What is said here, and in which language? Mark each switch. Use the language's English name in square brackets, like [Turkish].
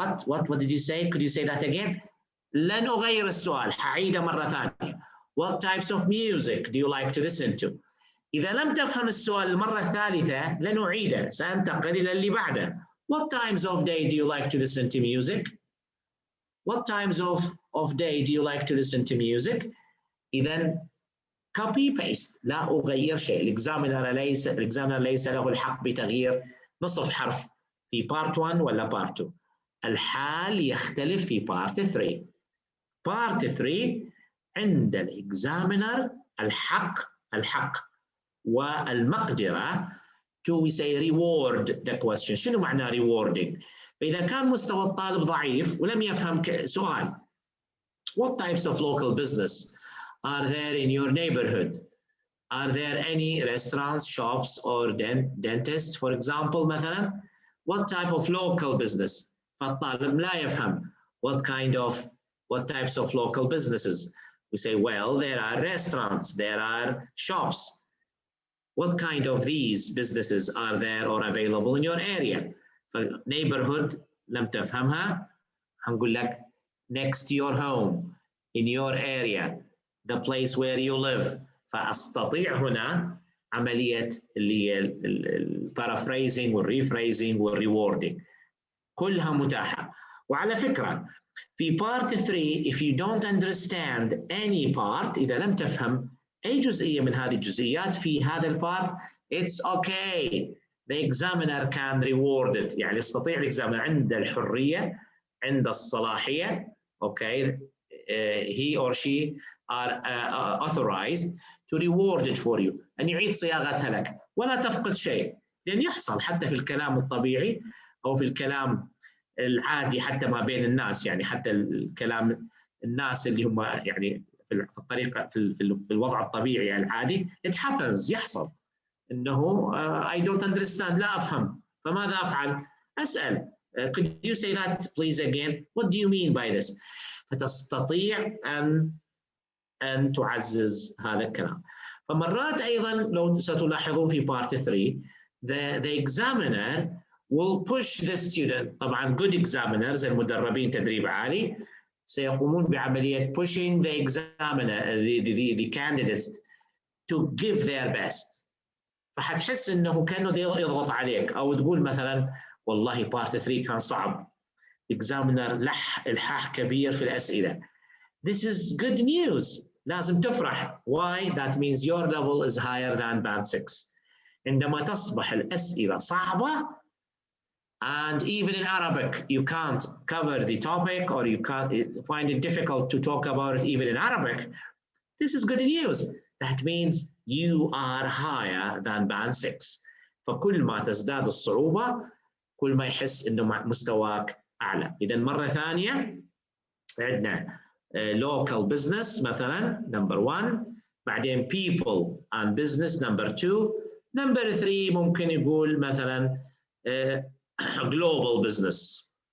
[English] what did you say؟ could you say that again؟ [Arabic] لن أغير السؤال، حعيده مرة ثانية [English] what types of music do you like to listen to؟ [Arabic] إذا لم تفهم السؤال المرة الثالثة لن أعيده، سأنتقل إلى اللي بعده. [English] What times of day do you like to listen to music؟ What times of day do you like to listen to music؟ [Arabic] إذا [English] copy paste [Arabic] لا أغير شيء. الإكزامينر ليس له الحق بتغيير نصف حرف في part 1 ولا part 2. الحال يختلف في part 3. [English] part 3 [Arabic] عند الإكزامينر الحق والمقدرة [English] to we say reward the question. [Arabic] شنو معنى rewarding؟ فإذا كان مستوى الطالب ضعيف ولم يفهم سؤال [English] What types of local business are there in your neighborhood? Are there any restaurants, shops, or dentists, for example, مثلا? What type of local business? [Arabic] فالطالب لا يفهم [English] what types of local businesses. We say, well, there are restaurants, there are shops. What kind of these businesses are there or available in your area? Neighborhood [Arabic] لم تفهمها هنقول لك [English] next to your home, in your area, the place where you live. [Arabic] فأستطيع هنا عملية اللي هي البارافريزنج والريفريزنج والريوردنج كلها متاحة. وعلى فكرة في part 3 [English] if you don't understand any part [Arabic] إذا لم تفهم أي جزئية من هذه الجزئيات في هذا البارت [English] it's okay. The examiner can reward it. [Arabic] يعني يستطيع الإكزامينر عند الحرية عند الصلاحية [English] okay he or she are authorized to reward it [Arabic] for you أن يعيد صياغتها لك ولا تفقد شيء لأن يحصل حتى في الكلام الطبيعي أو في الكلام العادي حتى ما بين الناس يعني حتى الكلام الناس اللي هم يعني في الطريقة في الوضع الطبيعي العادي [English] it happens [Arabic] يحصل إنه [English] I don't understand [Arabic] لا أفهم فماذا أفعل؟ أسأل [English] could you say that please again? What do you mean by this? [Arabic] فتستطيع أن تعزز هذا الكلام. فمرات أيضا لو ستلاحظون في [English] part 3 the examiner will push the student. [Arabic] طبعا [English] good examiners [Arabic] المدربين تدريب عالي سيقومون بعملية [English] pushing the examiner the candidates to give their best. [Arabic] فحتحس إنه كأنه يضغط عليك أو تقول مثلا والله part 3 كان صعب. examiner لح إلحاح كبير في الأسئلة. [English] This is good news. [Arabic] لازم تفرح. [English] Why? That means your level is higher than band 6. [Arabic] عندما تصبح الأسئلة صعبة [English] and even in Arabic you can't cover the topic or you can't find it difficult to talk about it even in Arabic. This is good news. That means you are higher than band 6. [Arabic] فكل ما تزداد الصعوبة كل ما يحس إنه مستواك أعلى. إذا مرة ثانية عندنا [English] local business مثلا number 1 [Arabic] بعدين [English] people and business number 2 number 3 [Arabic] ممكن يقول مثلا [English] global business